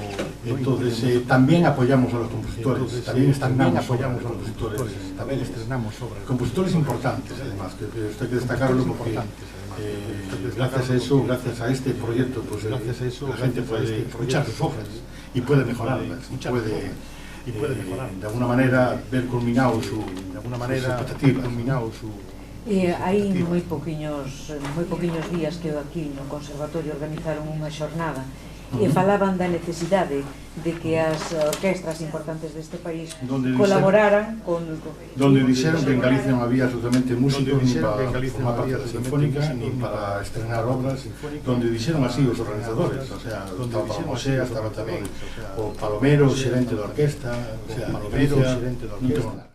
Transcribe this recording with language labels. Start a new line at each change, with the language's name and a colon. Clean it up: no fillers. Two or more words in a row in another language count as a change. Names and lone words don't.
Spanish: Entonces también apoyamos a los compositores, también estrenamos obras, compositores importantes, además, que esto hay que destacarlo, porque gracias a eso, gracias a este proyecto, pues la gente puede escuchar sus obras y puede mejorarlas, y puede de alguna manera ver culminado sus expectativas.
Galician: Hai moi poquiños días que aquí no Conservatorio organizaron unha xornada e falaban da necesidade de que as orquestras importantes deste país colaboraran donde dixeron que en Galicia non había absolutamente músicos ni para formar parte da sinfónica ni para estrenar obras, donde dixeron así os organizadores,
Spanish: o sea,
Galician: estaba Palomosea, estaba tamén o Palomero, o xerente da orquesta,
Spanish: o sea,
Galician: Palomero, xerente da orquesta.